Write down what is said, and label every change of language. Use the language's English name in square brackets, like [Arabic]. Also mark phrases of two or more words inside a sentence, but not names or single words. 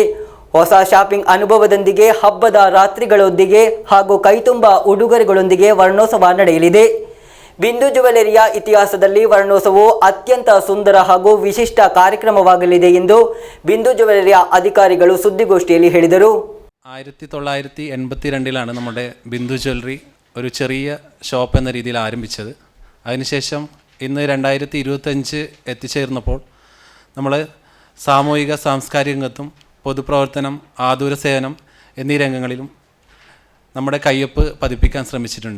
[Kannada] ಹೊಸ ಶಾಪಿಂಗ್ ಅನುಭವದೊಂದಿಗೆ ಹಬ್ಬದ ರಾತ್ರಿಗಳೊಂದಿಗೆ ಹಾಗೂ ಕೈತುಂಬ ಉಡುಗೊರೆಗಳೊಂದಿಗೆ ವರ್ಣೋತ್ಸವ ನಡೆಯಲಿದೆ. ಬಿಂದು ಜ್ಯುವೆಲರಿಯ ಇತಿಹಾಸದಲ್ಲಿ ವರ್ಣೋತ್ಸವವು ಅತ್ಯಂತ ಸುಂದರ ಹಾಗೂ ವಿಶಿಷ್ಟ ಕಾರ್ಯಕ್ರಮವಾಗಲಿದೆ ಎಂದು ಬಿಂದು ಜ್ಯುವೆಲರಿಯ ಅಧಿಕಾರಿಗಳು ಸುದ್ದಿಗೋಷ್ಠಿಯಲ್ಲಿ ಹೇಳಿದರು. [Malayalam] 1982 നമ്മുടെ ബിന്ദു ജ്വല്ലറി ഒരു ചെറിയ ഷോപ്പ് എന്ന രീതിയിൽ ആരംഭിച്ചത്. അതിനുശേഷം ഇന്ന് 2025 എത്തിച്ചേർന്നപ്പോൾ നമ്മൾ സാമൂഹിക സാംസ്കാരിക രംഗത്തും പൊതുപ്രവർത്തനം, ആതുര സേവനം എന്നീ രംഗങ്ങളിലും നമ്മുടെ കയ്യൊപ്പ് പതിപ്പിക്കാൻ ശ്രമിച്ചിട്ടുണ്ട്.